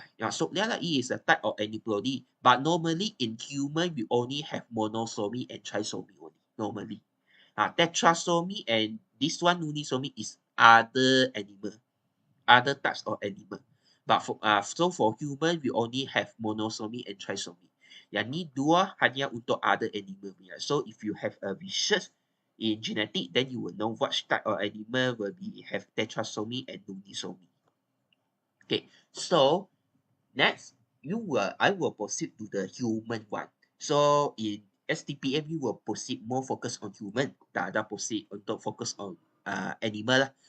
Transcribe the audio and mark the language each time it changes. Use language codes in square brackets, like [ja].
[en] So it is a type of aneuploidy. But normally in human, we only have monosomy and trisomy only. Normally. Tetrasomy and this one nullisomy is other types of animal. But for human, we only have monosomy and trisomy. [ms] Yang ni dua hanya untuk [en] other animal [ms] punya. [en] So if you have a research in genetic, then you will know which type of animal will have tetrasomy and nullisomy. Okay, so next I will proceed to the human one. So in STPM ni will proceed more focus on human. [ms] Tak ada [en] proceed untuk focus on animal lah.